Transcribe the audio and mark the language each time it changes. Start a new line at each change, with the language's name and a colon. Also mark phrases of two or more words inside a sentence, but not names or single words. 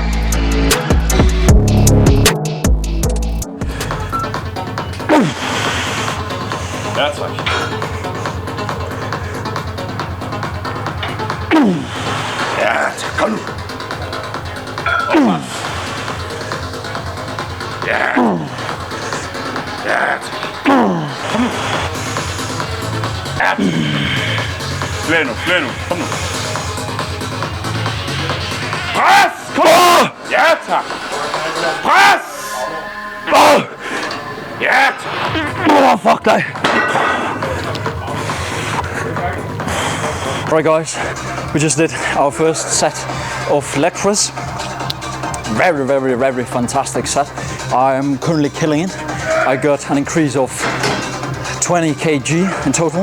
English: That's like. Yeah, come. Yeah. Yeah.
Danish: Flere nu. Kom nu. Pres! Kom! Ja, tak. Pres! Ja, tak.
English: Fuck that. Right guys, we just did our first set of leg press. Very fantastic set. I am currently killing it. I got an increase of 20 kg in total.